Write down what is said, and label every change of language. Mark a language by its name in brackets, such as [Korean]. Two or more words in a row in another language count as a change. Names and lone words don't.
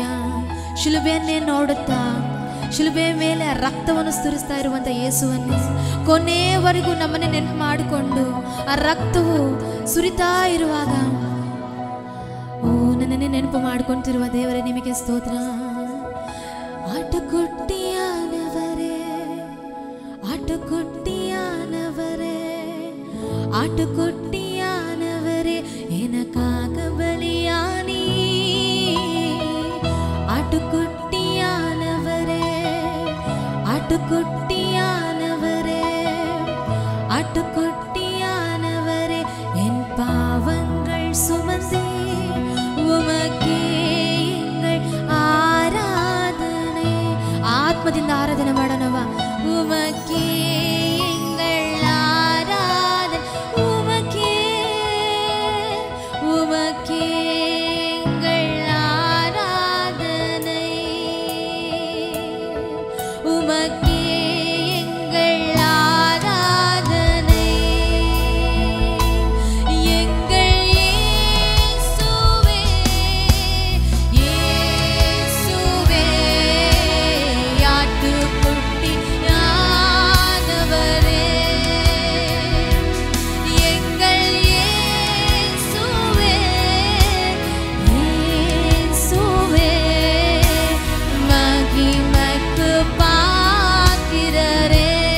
[Kannada] ಶಿಲುಬೆಯನ್ನೇ ನೋಡುತ್ತಾ ಶಿಲುಬೆಯ ಮೇಲೆ ರಕ್ತವನ್ನು ಸುರಿಸ್ತಾ ಇರುವಂಥ ಯೇಸುವನ್ನೇ ಕೊನೆಯವರೆಗೂ ನಮ್ಮನ್ನೇ ನೆನಪು ಮಾಡಿಕೊಂಡು ಆ ರಕ್ತವು ಸುರಿತಾ ಇರುವಾಗ ನನ್ನನ್ನೇ ನೆನಪು ಮಾಡ್ಕೊಂತಿರುವ ದೇವರೇ ನಿಮಗೆ ಸ್ತೋತ್ರ. [Tamil] ஆட்டுக்குட்டியானவரே ஆட்டுக்குட்டியானவரே ஆட்டுக்குட்டியானவரே எனக்காக பலியானி. ஆட்டுக்குட்டியானவரே ஆட்டுக்குட்டியானவரே ஆட்டுக்குட்டியானவரே என் பாவங்கள் சுமந்தே உமக்கே எங்கள் ஆராதனை. [Kannada] ಆತ್ಮದಿಂದ ಆರಾಧನೆ ಮಾಡೋಣವ. [Tamil] உமக்கே எங்கள் ஆராதனை உமக்கே உமக்கே எங்கள் ஆராதனை உமக்கே எங்கள் ஆராதனை எங்கள் இயேசுவே இயேசுவே ஆட்டுக்குட்டியானவரே எங்கள் இயேசுவே இயேசுவே மகிமைக்கு பாத்திரரே.